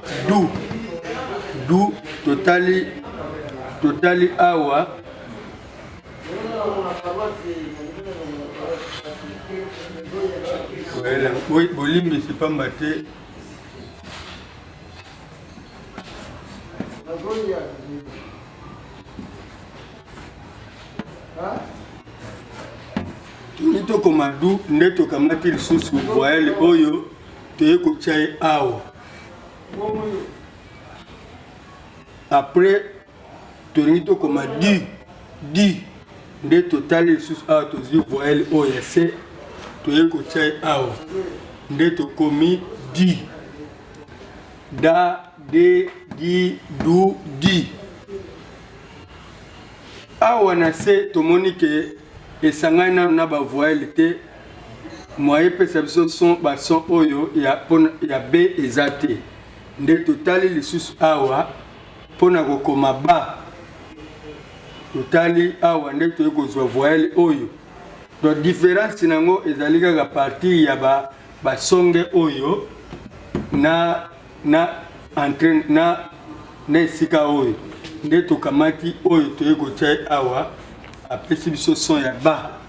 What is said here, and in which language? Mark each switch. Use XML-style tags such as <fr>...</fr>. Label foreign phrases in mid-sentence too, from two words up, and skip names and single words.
<ln>du totali awa bolimbisi pamba te toni tokoma du nde tokamati lisusu voyelle oyo toye kotia ye awa après tolingi tokoma di nde totali lisusu awa tozwi voyelle oyo ya se toye kotia ye awa nde tokomi di da de di du di awa na se tomoni ke esangani na bavoyelle te moyen pesa biso son bason oyo ya B eza te nde totali lisusu awa mpona kokoma ba totali awa nde toyei kozwa voyelle oyo donc différence nango ezali kaka partir ya basonge oyo na entraîne na esika oyo nde tokamati oyo toyei kotia awa apesi biso son ya ba</ln>